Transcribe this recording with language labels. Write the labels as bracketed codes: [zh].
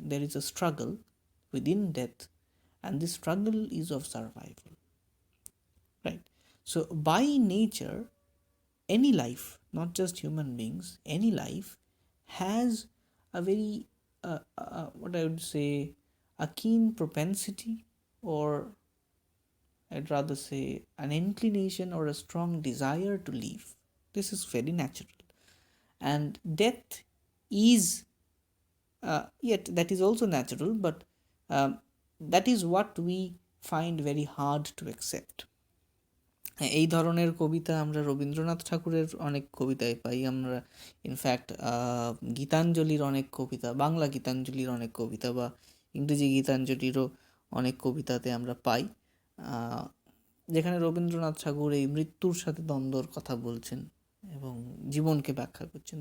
[en] There is a struggle within death, and this struggle is of survival, right? So by nature, any life, not just human beings, any life has a very what I would say, a keen propensity, or I'd rather say an inclination or a strong desire to live. This is very natural. And death is yet that is also natural, but um, that is what we find very hard to accept. [bn] এই ধরনের কবিতা আমরা রবীন্দ্রনাথ ঠাকুরের অনেক কবিতায় পাই। আমরা in fact গীতাঞ্জলির অনেক কবিতা, বাংলা গীতাঞ্জলির অনেক কবিতা বা ইংরেজি গীতাঞ্জলিরও অনেক কবিতাতে আমরা পাই, যেখানে রবীন্দ্রনাথ ঠাকুর এই মৃত্যুর সাথে দ্বন্দ্বর কথা বলছেন এবং জীবনকে ব্যাখ্যা করছেন।